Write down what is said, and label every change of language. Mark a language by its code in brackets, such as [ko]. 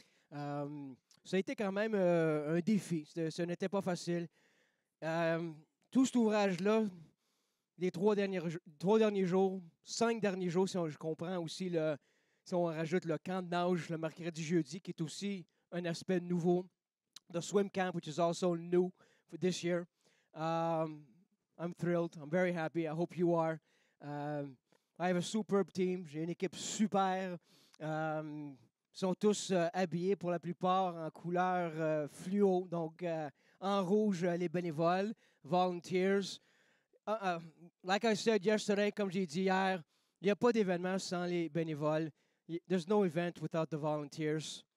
[fr] Ça a été quand même un défi. Ce n'était pas facile. Tout cet ouvrage-là, les 3 derniers jours, 5 derniers jours, si je comprends aussi, si on rajoute le camp de nage le mercredi, jeudi, qui est aussi un aspect nouveau. [en] the swim camp, which is also new for this year. I'm thrilled. I'm very happy. I hope you are. I have a superb team. [fr] J'ai une équipe super. Ils sont tous habillés pour la plupart en couleur fluo, donc en rouge les bénévoles, volunteers. [en] Like I said yesterday, [fr] comme j'ai dit hier, il n'y a pas d'événement sans les bénévoles. [en] There's no event without the volunteers.